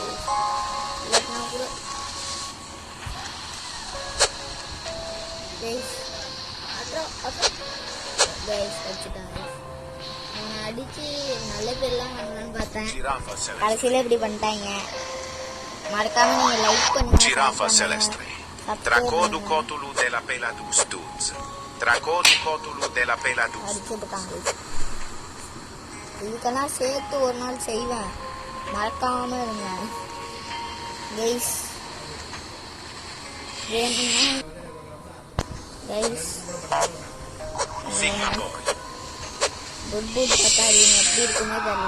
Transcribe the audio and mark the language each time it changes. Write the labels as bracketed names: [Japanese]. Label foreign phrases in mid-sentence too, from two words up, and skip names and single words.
[Tamil] இல்லைன்னா கூட [English] guys guys [Tamil] வச்சுட்டாங்க. அவனை அடித்து நல்ல பேர்லாம் பண்ணலான்னு பார்த்தேன். கடைசியில் இப்படி பண்ணிட்டாங்க. மறக்காம நீங்க லைக் பண்ணுங்க. Giraffa celestre. Tracodu cotulu della peladus tuz. Tracodu cotulu della peladus. அடிச்சுட்டாங்க. இதுக்கெல்லாம் சேர்த்து ஒரு நாள் செய்வேன். மறக்காம இருங்க கைஸ். [English] guys food [Tamil] பார்த்தா அது எப்படி இருக்குன்னே தெரியல.